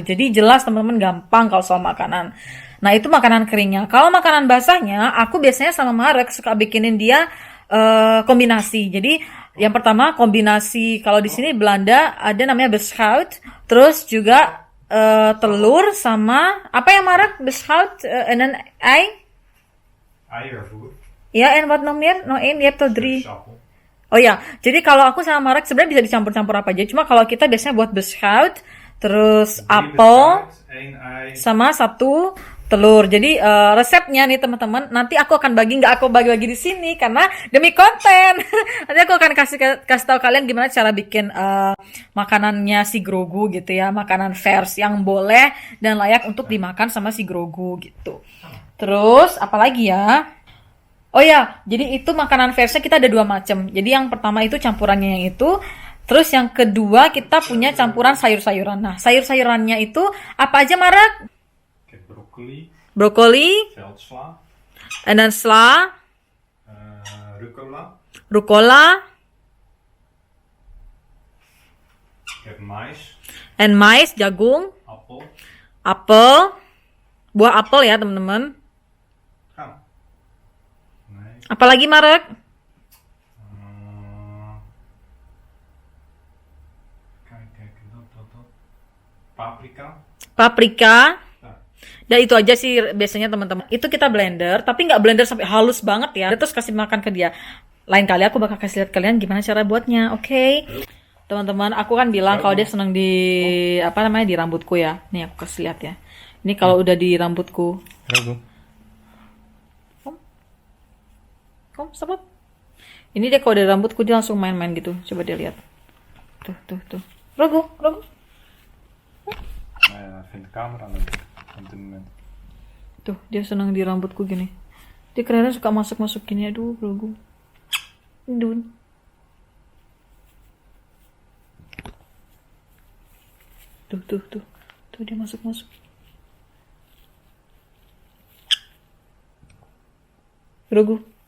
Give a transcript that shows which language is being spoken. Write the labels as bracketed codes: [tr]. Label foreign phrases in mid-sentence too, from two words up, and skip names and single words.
[id] Jadi jelas teman-teman, gampang kalau soal makanan. Nah, itu makanan keringnya. Kalau makanan basahnya, aku biasanya sama Marek suka bikinin dia kombinasi. Jadi yang pertama kombinasi, kalau di sini Belanda ada namanya beschout, terus juga telur sama apa yang Marek, [nl] beschout en een ei. Eiervoer. Ja, en wat nog meer? Nog één, je hebt er 3. Sappel. [id] Oh ya, jadi kalau aku sama Marek sebenarnya bisa dicampur-campur apa aja. Cuma kalau kita biasanya buat beschout, terus apel, sama 1 telur. Jadi resepnya nih teman-teman, nanti aku akan nggak aku bagi-bagi di sini karena demi konten. Nanti aku akan kasih tahu kalian gimana cara bikin makanannya si Grogu gitu ya, makanan versi yang boleh dan layak untuk dimakan sama si Grogu gitu. Terus apalagi ya? Oh ya, jadi itu makanan versinya kita ada 2 macam. Jadi yang pertama itu campurannya yang itu. Terus yang kedua kita punya campuran sayur-sayuran. Nah, sayur-sayurannya itu apa aja, Marek? [nl] Broccoli, Veldsla, en dan sla, rucola, ik heb mais, en mais, jagung, appel, [id] apel, buah apel ya teman-teman. [nl] gaan. Nee. [id] Apalagi Marek? [nl] Kijk, dat. Paprika. Paprika. [id] Dan itu aja sih biasanya teman-teman. Itu kita blender, tapi nggak blender sampai halus banget ya. Terus kasih makan ke dia. Lain kali aku bakal kasih lihat kalian gimana cara buatnya, oke? Teman-teman, aku kan bilang kalau dia senang di di rambutku ya. Nih aku kasih lihat ya. Ini kalau udah di rambutku. [nl] Kom, stop. [id] Ini dia kalau di rambutku dia langsung main-main gitu. Coba dia lihat. Tuh. Rogo. [nl] Vindt de camera niet. Sentiment. [id] Tuh, dia senang di rambutku gini. Dia kadang suka masuk-masuk gini. Aduh, Grogu. Aduh. Tuh. Tuh, dia masuk-masuk. Grogu.